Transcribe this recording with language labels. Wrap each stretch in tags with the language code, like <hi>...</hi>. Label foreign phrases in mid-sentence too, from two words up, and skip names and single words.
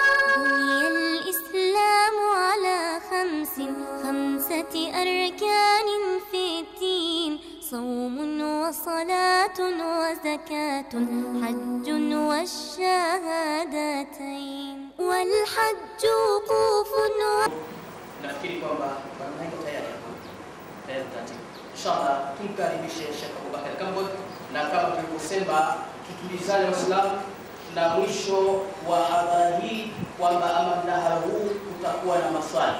<ar>بني الإسلام على خمسة أركان في الدين: صوم وصلاة وزكاة حج والشهادتين. والحج وقوف.</ar> <sw>Nafikiri kwamba bwana iko tayari hapa. Inshallah tumkaribishe Sheikh Abubakar Kambod, na kama tulivyosema tutulizane Waislamu na mwisho wa hadhara hii kwamba ama mnahara huu utakuwa na maswali.</sw>